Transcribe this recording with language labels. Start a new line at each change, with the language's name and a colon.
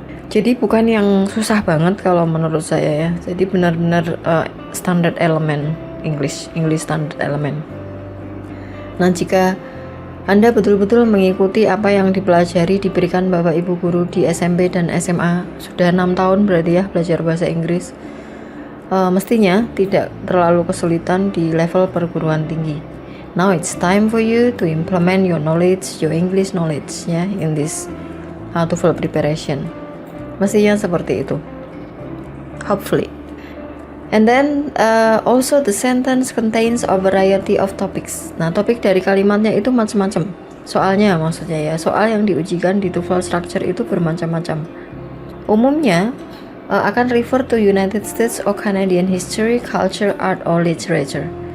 Indonesian: Jadi bukan yang susah banget kalau menurut saya ya. Jadi benar-benar
English: standard element English standard element.
Indonesian: Nah, jika Anda betul-betul mengikuti apa yang dipelajari diberikan Bapak Ibu guru di SMP dan SMA, sudah 6 tahun berarti ya belajar bahasa Inggris. mestinya tidak terlalu kesulitan di level perguruan tinggi.
English: Now it's time for you to implement your knowledge, your English knowledge ya, in this TOEFL preparation.
Indonesian: Mestinya seperti itu.
English: Hopefully. And then also the sentence contains a variety of topics.
Indonesian: Nah, topik dari kalimatnya itu macam-macam. Soalnya maksudnya ya, soal yang diujikan di TOEFL structure itu bermacam-macam. Umumnya akan
English: refer to United States or Canadian history, culture, art, or literature.